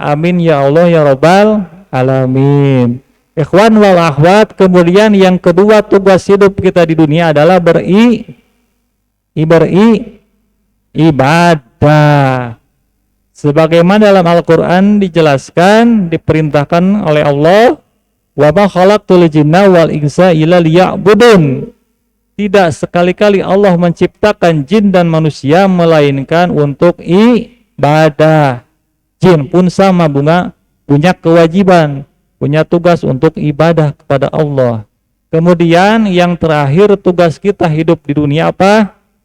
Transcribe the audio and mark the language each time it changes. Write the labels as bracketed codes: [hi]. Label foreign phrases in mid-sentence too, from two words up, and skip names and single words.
[ar] آمين يا الله يا رب العالمين. إخوان والأخوات, [id] kemudian yang kedua, tugas hidup kita di dunia adalah beribadah. Sebagaimana dalam Al-Quran dijelaskan, diperintahkan oleh Allah, [ar] وما خلقت الجن والإنس إلا ليعبدون. [id] Tidak sekali-kali Allah menciptakan jin dan manusia melainkan untuk ibadah. Jin pun sama, punya kewajiban, punya tugas untuk ibadah kepada Allah. Kemudian yang terakhir, tugas kita hidup di dunia apa?